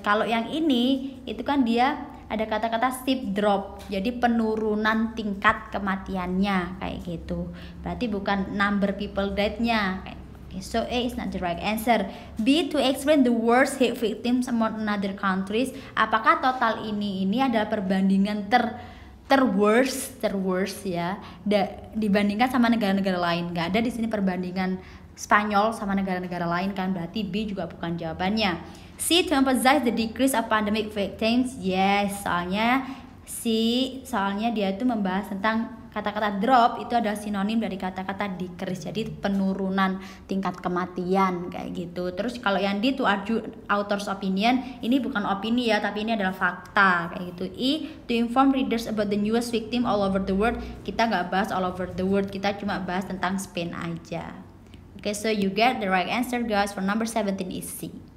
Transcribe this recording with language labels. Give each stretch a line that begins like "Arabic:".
Indonesian: Kalau yang ini itu kan dia ada kata-kata steep drop, jadi penurunan tingkat kematiannya kayak gitu. Berarti bukan number people died-nya.
English: Okay, so A is not the right answer. B, to explain the worst hate victims among other countries.
Indonesian: Apakah total ini adalah perbandingan worst ya, dibandingkan sama negara-negara lain? Nggak ada di sini perbandingan Spanyol sama negara-negara lain kan, berarti B juga bukan jawabannya.
English: C, to emphasize the decrease of pandemic victims. Yes,
Indonesian: soalnya dia itu membahas tentang kata-kata drop itu adalah sinonim dari kata-kata decrease, jadi penurunan tingkat kematian kayak gitu. Terus kalau yang D,
English: to argue author's opinion,
Indonesian: ini bukan opini ya, tapi ini adalah fakta kayak gitu.
English: E, to inform readers about the newest victim all over the world.
Indonesian: Kita nggak bahas all over the world, kita cuma bahas tentang Spain aja.
English: Okay, so you get the right answer guys for number 17 is C.